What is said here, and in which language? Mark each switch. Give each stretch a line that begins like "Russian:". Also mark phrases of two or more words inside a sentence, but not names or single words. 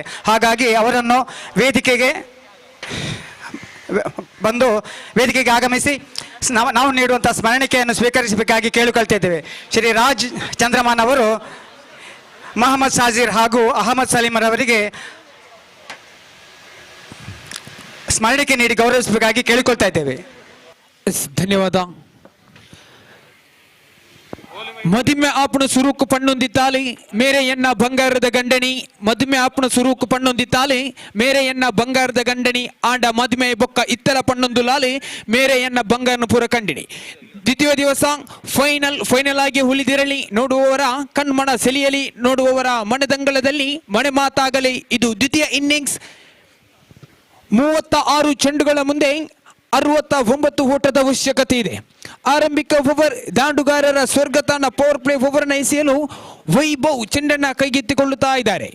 Kannada: ಹಾಗಾಗಿ ಅವರನ್ನು ವೇದಿಕೆಗೆ ಆಗಮಿಸಿ ನಾವು ನೀಡುವಂಥ ಸ್ಮರಣಿಕೆಯನ್ನು ಸ್ವೀಕರಿಸಬೇಕಾಗಿ ಕೇಳಿಕೊಳ್ತಿದ್ದೇವೆ. ಶ್ರೀ ರಾಜ್ ಚಂದ್ರಮಾನ್ ಅವರು ಮೊಹಮ್ಮದ್ ಶಾಜೀರ್ ಹಾಗೂ ಅಹಮದ್ ಸಲೀಮರವರಿಗೆ ಸ್ಮರಣಿಕೆ ನೀಡಿ ಗೌರವಿಸಬೇಕಾಗಿ ಕೇಳಿಕೊಳ್ತಾ ಇದ್ದೇವೆ. ಧನ್ಯವಾದ.
Tulu: ಮದುಮೆ ಆಪಣ ಸುರೂಕು ಪಣ್ಣೊಂದಿತ್ತಾಲಿ ಮೇರೆ ಎನ್ನ ಬಂಗಾರದ ಗಂಡನಿ, ಮದುಮೆ ಆಪಣ ಸುರೂಕು ಪಣ್ಣೊಂದಿತ್ತಾಲಿ ಮೇರೆ ಎನ್ನ ಬಂಗಾರದ ಗಂಡನಿ, ಆಂಡ ಮದುಮೆ ಬೊಕ್ಕ ಇತ್ತರ ಪಣ್ಣೊಂದು ಲಾಲಿ ಮೇರೆ ಎನ್ನ ಬಂಗಾರನ ಪುರ ಕಂಡಿನಿ.
Kannada: ದ್ವಿತೀಯ ದಿವಸ ಫೈನಲ್ ಆಗಿ ಉಳಿದಿರಲಿ, ನೋಡುವವರ ಕಣ್ಮಣ ಸೆಳೆಯಲಿ, ನೋಡುವವರ ಮನದಂಗಳದಲ್ಲಿ ಮನೆ ಮಾತಾಗಲಿ. ಇದು ದ್ವಿತೀಯ ಇನ್ನಿಂಗ್ಸ್. 36 ಚೆಂಡುಗಳ ಮುಂದೆ 69 ಓಟದ ಅವಶ್ಯಕತೆ ಇದೆ. ಆರಂಭಿಕ ಓವರ್ ದಾಂಡುಗಾರರ ಸ್ವರ್ಗತಾನ
English: power play
Kannada: ಓವರ್ನ ಎಸೆಯಲು ವೈಭವ್ ಚೆಂಡನ್ನ ಕೈಗೆತ್ತಿಕೊಳ್ಳುತ್ತಾ ಇದ್ದಾರೆ.